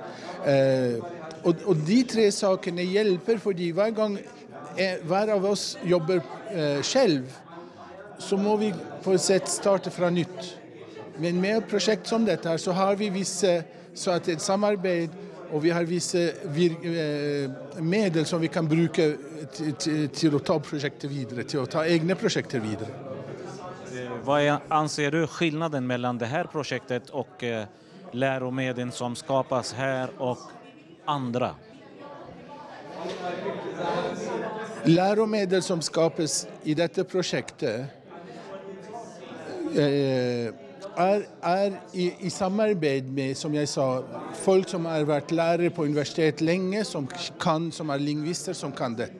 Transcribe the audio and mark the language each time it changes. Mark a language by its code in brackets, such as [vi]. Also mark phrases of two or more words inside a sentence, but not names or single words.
[no] Og de tre sakene hjelper, fordi hver av oss jobber selv, så må vi på et sett starte fra nytt. Men med et prosjekt som dette her, så har vi et samarbeid, og vi har visse medel som vi kan bruke til å ta prosjektet videre, til å ta egne prosjekter videre. [sv] Vad anser du skillnaden mellan det här projektet och läromedel som skapas här och andra? [no] Læromedel som skapes i dette prosjektet i samarbeid med, som jeg sa, folk som har vært lærere på universitet lenge, som lingvister, som kan dette.